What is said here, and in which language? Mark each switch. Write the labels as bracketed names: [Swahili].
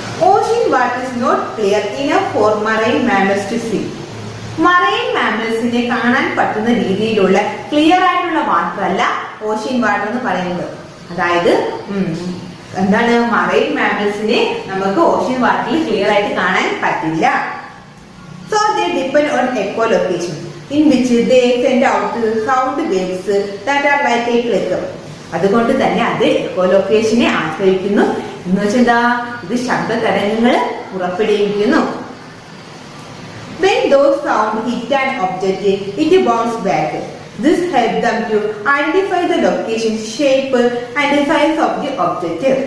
[English] Ocean water is not clear enough for marine mammals to see. [Malayalam] Marine മാമൽസിനെ കാണാൻ പറ്റുന്ന രീതിയിലുള്ള clear ആയിട്ടുള്ള water അല്ല ഓഷ്യൻ വാട്ടർ എന്ന് പറയുന്നത്. അതായത് എന്താണ്? മറൈൻ മാമൽസിനെ നമുക്ക് ഓഷ്യൻ വാട്ടറിൽ ക്ലിയർ ആയിട്ട് കാണാൻ പറ്റില്ല. [English] So they depend on echolocation, in which they send out sound waves that are like a click. [Malayalam] അതുകൊണ്ട് തന്നെ അത് എക്കോലൊക്കേഷനെ ആശ്രയിക്കുന്നു. എന്ന് വെച്ചാൽ ഇത് ശബ്ദ തരംഗങ്ങൾ പുറപ്പെടുവിക്കുന്നു. [English] When those sound hit an object, it bounces back. This helps them to identify the location, shape and size of the object.